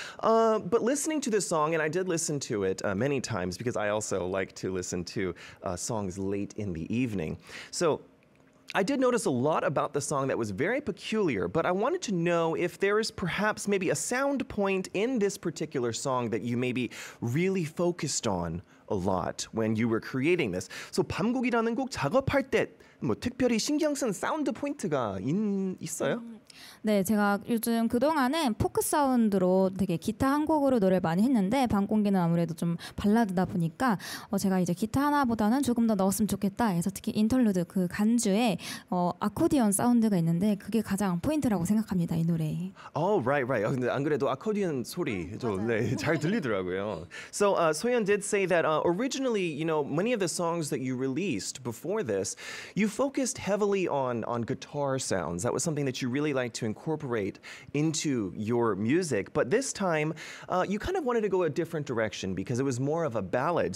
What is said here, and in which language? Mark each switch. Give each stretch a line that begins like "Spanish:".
English: But listening to the song, and I did listen to it many times because I also like to listen to songs late in the evening. So I did notice a lot about the song that was very peculiar, but I wanted to know if there is perhaps maybe a sound point in this particular song that you maybe really focused on a lot when you were creating this.
Korean: So 밤곡이라는 곡 작업할 때 뭐 특별히 신경 쓴 사운드 포인트가 있어요? 네, 제가 요즘 그동안은 포크 사운드로 되게 기타 한 곡으로 노래를 많이 했는데 밤공기는 아무래도 좀 발라드다 보니까 제가 이제 기타 하나보다는 조금 더 넣었으면 좋겠다 해서 특히 인터루드 그 간주에 아코디언 사운드가 있는데 그게 가장 포인트라고 생각합니다, 이 노래에.
English: Oh, right.
Korean: 근데 안 그래도 아코디언 소리 좀 잘 들리더라고요.
English: So Soyeon did say that originally, many of the songs that you released before this, you focused heavily on guitar sounds. That was something that you really liked to incorporate into your music. But this time, you kind of wanted to go a different direction because it was more of a ballad.